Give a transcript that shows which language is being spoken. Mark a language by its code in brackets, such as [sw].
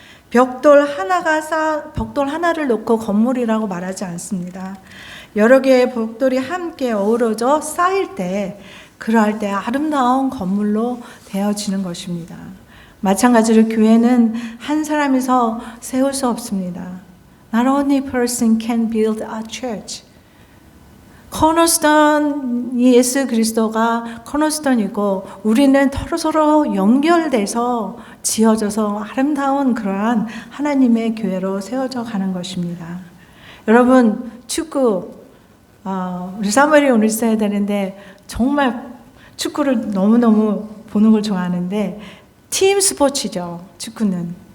[ko] 벽돌 하나를 놓고 건물이라고 말하지 않습니다. 여러 개의 벽돌이 함께 어우러져 쌓일 때 그러할 때 아름다운 건물로 되어지는 것입니다. 마찬가지로 교회는 한 사람이서 세울 수 없습니다. [en] Not only person can build a church. [ko] 코너스톤 예수 그리스도가 코너스톤이고 우리는 서로 연결돼서 지어져서 아름다운 그러한 하나님의 교회로 세워져 가는 것입니다. 여러분 축구 우리 사무엘이 오늘 있어야 되는데 정말 축구를 너무너무 보는 걸 좋아하는데 팀 스포츠죠. 축구는.